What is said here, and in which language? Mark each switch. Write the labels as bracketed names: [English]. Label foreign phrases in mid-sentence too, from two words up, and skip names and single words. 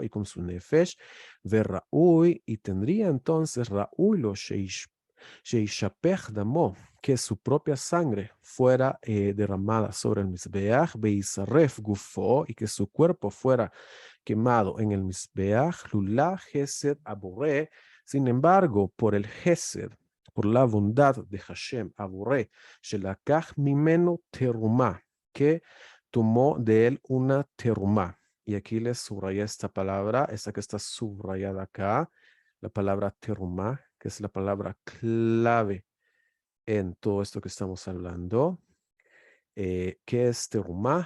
[Spanish] y con su nefesh, verraúi, y tendría entonces [Hebrew] ראוי לו שישפך דמו, [Spanish] que su propia sangre fuera derramada sobre el misbeach, [Hebrew] וישרף גופו, [Spanish] y que su cuerpo fuera quemado en el misbeach, [Hebrew] לולא חסד הבורא, [Spanish] sin embargo, por el gesed, por la bondad de Hashem, aboré, [Hebrew] שלקח ממנו תרומה, [Spanish] que tomó de él una terumá. Y aquí les subrayé esta palabra, esta que está subrayada acá, la palabra terumá, que es la palabra clave en todo esto que estamos hablando. ¿Qué es terumá?